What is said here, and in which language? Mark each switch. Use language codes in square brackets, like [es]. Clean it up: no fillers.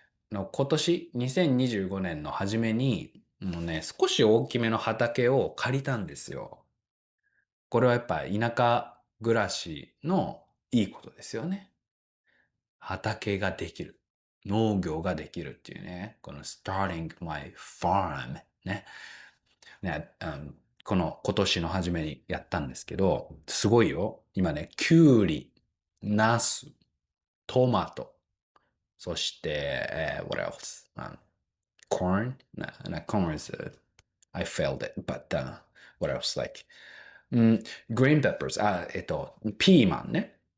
[ja] 今年2025年の初めに、もうね、少し大きめの畑を借りたんですよ。これはやっぱ田舎暮らしのいいことですよね。畑ができる。農業ができるっていうね。この [en] starting my farm ね。 [ja] ね、今年の初めにやったんですけど、すごいよ。今ね、きゅうり、ナス、トマト、そして、 [en] what else? Corn? Corn is, I failed it, but, what else? Like, green peppers, ピーマンね。